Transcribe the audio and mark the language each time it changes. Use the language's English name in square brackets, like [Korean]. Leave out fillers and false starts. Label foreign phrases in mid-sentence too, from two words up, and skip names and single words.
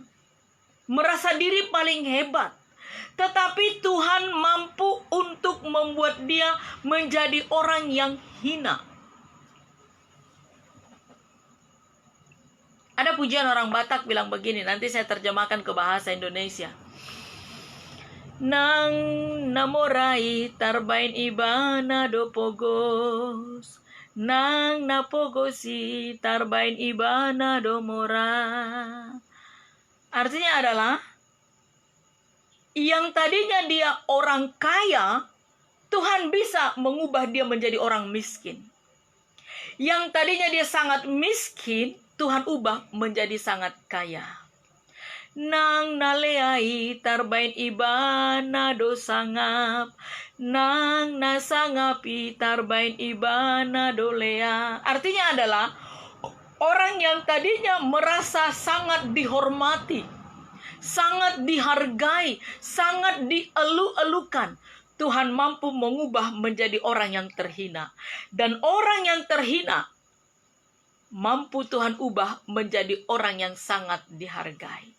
[Indonesian] Merasa diri paling hebat. Tetapi Tuhan mampu untuk membuat dia menjadi orang yang hina. Ada pujian orang Batak bilang begini, nanti saya terjemahkan ke bahasa Indonesia. [Batak Toba] Nang namorai tarbain ibana do pogos, nang napogosi tarbain ibana do mora. [Indonesian] Artinya adalah, yang tadinya dia orang kaya, Tuhan bisa mengubah dia menjadi orang miskin. Yang tadinya dia sangat miskin, Tuhan ubah menjadi sangat kaya. [Batak Toba] Nang naleai tarbain ibana do sangap, nang nasangapi tarbain ibana do lea. [Indonesian] Artinya adalah, orang yang tadinya merasa sangat dihormati, sangat dihargai, sangat dielu-elukan, Tuhan mampu mengubah menjadi orang yang terhina. Dan orang yang terhina mampu Tuhan ubah menjadi orang yang sangat dihargai.